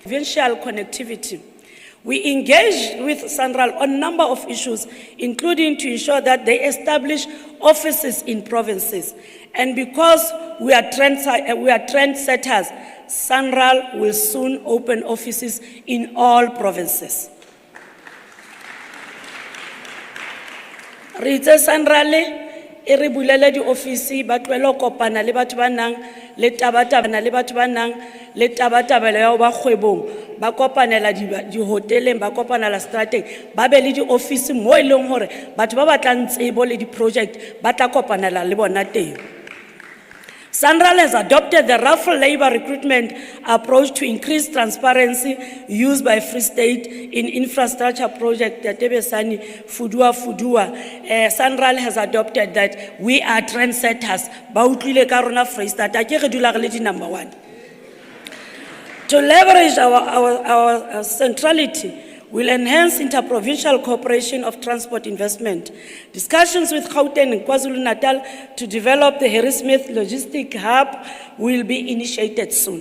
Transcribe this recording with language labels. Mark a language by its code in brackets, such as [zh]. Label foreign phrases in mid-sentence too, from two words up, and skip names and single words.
[en] We engage with SANRAL on a number of issues, including to ensure that they establish offices in provinces. And because we are trendsetters, SANRAL will soon open offices in all provinces. [st] Re itse SANRAL e re bulele di ofisi ba tlwelo kopana le batho ba nang le tabatabana le batho ba nang le tabatabelo ya ba kgwebong ba kopanela di hoteleng ba kopanela strateng ba be le di ofisi mo e leng hore batho ba batlang tsebo le di project ba tla kopanela le bona teng. [en] SANRAL has adopted the raffle labor recruitment approach to increase transparency used by Free State in infrastructure project Tebesani Fudua. SANRAL has adopted that we are trendsetters. [st] Bautlile ka rona Free State ke re dula re le di number 1. [en] To leverage our centrality, will enhance interprovincial cooperation of transport investment. Discussions with Gauteng and KwaZulu-Natal to develop the Harrismith Logistic Hub will be initiated soon.